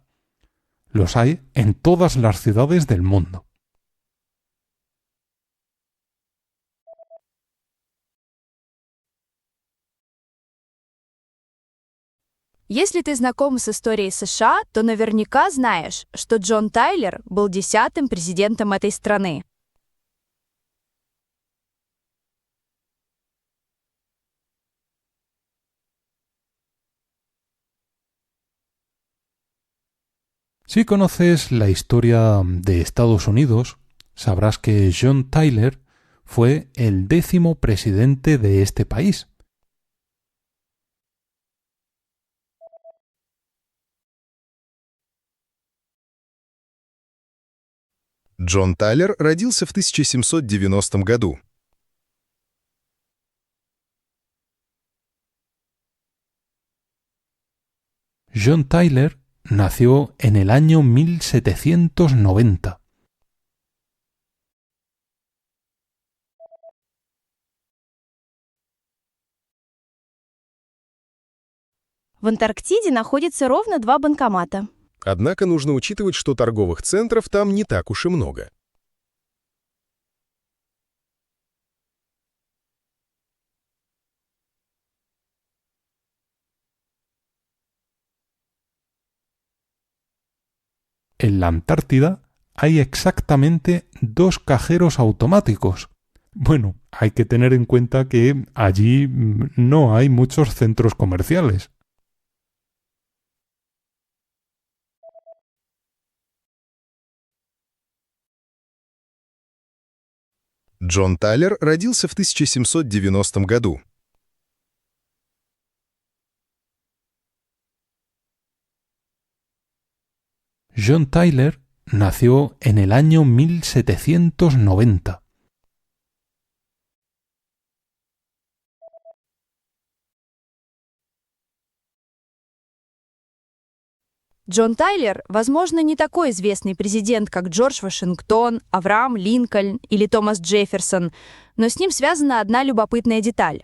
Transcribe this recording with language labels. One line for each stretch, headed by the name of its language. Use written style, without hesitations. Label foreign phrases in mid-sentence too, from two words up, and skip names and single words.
Spanish: Los hay en todas las ciudades del mundo.
Russian: Если ты знаком с историей США, то наверняка знаешь, что Джон Тайлер был 10-м президентом этой страны.
Spanish: Si conoces la historia de Estados Unidos, sabrás que John Tyler fue el 10º presidente de este país.
Russian: Джон Тайлер родился в 1790 году.
Spanish: John Tyler nació en el año 1790.
Russian: В Антарктиде находится ровно 2 банкомата. Однако нужно учитывать, что торговых центров там не так уж и много.
Spanish: En la Antártida hay exactamente 2 cajeros automáticos. Bueno, hay que tener en cuenta que allí no hay muchos centros comerciales.
Russian: Джон Тайлер родился в 1790 году.
Spanish: John Tyler nació en el año 1790.
Russian: Джон Тайлер, возможно, не такой известный президент, как Джордж Вашингтон, Авраам Линкольн или Томас Джефферсон, но с ним связана одна любопытная деталь.